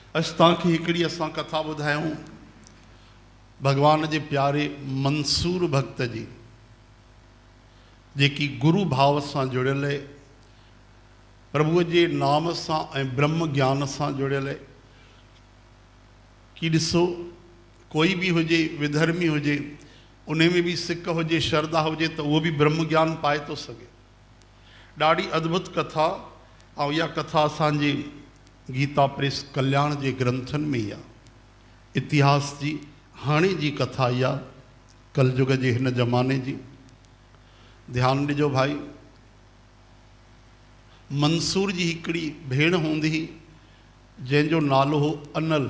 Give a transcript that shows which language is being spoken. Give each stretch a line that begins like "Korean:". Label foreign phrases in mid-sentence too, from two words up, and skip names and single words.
Sindhi: अस तव्हांखे हिकिड़ी असां कथा ॿुधायूं भगवान जे प्यारे मंसूर भक्त जी, जेकी गुरु भाव सां जुड़ियल आहे, प्रभुअ जे नाम सां ऐं ब्रह्म ज्ञान सां जुड़ियल आहे। कि ॾिसो, कोई बि हुजे, विधर्मी हुजे, उन में भी सिक हुजे, श्रद्धा हुजे, त उहो बि ब्रह्म ज्ञान पाए थो सघे। ॾाढी अद्भुत कथा। ऐं इहा कथा असांजे गीता प्रेस कल्याण जे ग्रंथनि में ई आहे। इतिहास जी हाणे जी कथा इहा, कलयुग जे हिन ज़माने जी। ध्यानु ॾिजो भाई। मंसूर जी हिकिड़ी भेण हूंदी हुई जंहिंजो नालो हो अनल।